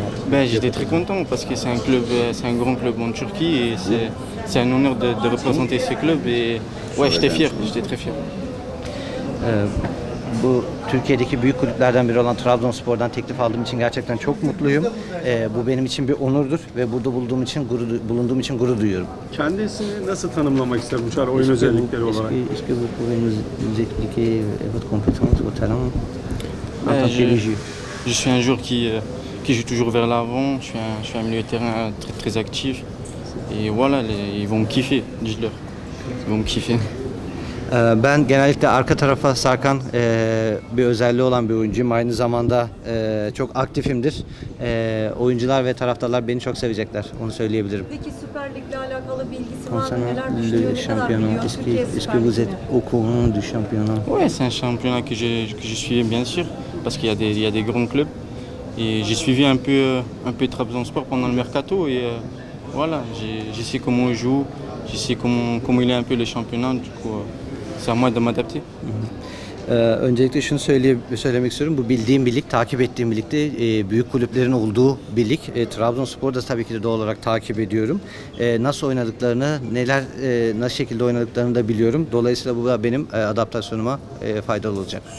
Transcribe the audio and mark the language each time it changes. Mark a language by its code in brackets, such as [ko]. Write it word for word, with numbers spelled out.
[fr] Ben, j'étais très content parce que c'est un club, c'est un grand club en Turquie et c'est c'est un honneur de, de représenter ce club et ouais, j'étais fier, j'étais très fier. [tr] Bu Türkiye'deki büyük kulüplerden biri olan Trabzonspor'dan teklif aldığım için gerçekten çok mutluyum. Ee, bu benim için bir onurdur ve burada bulunduğum için gurur, bulunduğum için gurur duyuyorum. Kendisini nasıl tanımlamak ister bu çağrı oyun özellikleri olarak? [fr] Est-ce que vous pouvez nous expliquer votre compétence, votre talent en tant que joueur? Je suis un joueur qui qui joue toujours vers l'avant. Je suis un je suis un milieu de terrain très très actif. Et voilà, les, ils vont me kiffer, dis-leur. Ils vont me kiffer. [tr] Ben genellikle arka tarafa sarkan e, bir özelliği olan bir oyuncuyum. Aynı zamanda e, çok aktifimdir. E, oyuncular ve taraftarlar beni çok sevecekler. Onu söyleyebilirim. Peki Süper Lig'le alakalı bilgisi var mı? Neler düşünüyor? Ne kadar biliyor? Türkiye Süper Lig'i. [fr] Est-ce que vous êtes au courant du championnat? Oui, c'est un championnat que je, que je suis bien sûr. Parce qu'il y a des, il y a des grands clubs. Et j'ai suivi un peu, un peu Trabzonspor pendant le mercato. Et euh, voilà, je, je sais comment il joue. Je sais comment, comment il est un peu le championnat. Du coup, euh, Samada adapte. [tr] Ee, öncelikle şunu söyleye, söylemek istiyorum. Bu bildiğim bir lig, takip ettiğim bir ligde e, büyük kulüplerin olduğu bir lig. E, Trabzonspor'u da tabii ki de doğal olarak takip ediyorum. E, nasıl oynadıklarını, neler e, nasıl şekilde oynadıklarını da biliyorum. Dolayısıyla bu da benim e, adaptasyonuma e, faydalı olacak.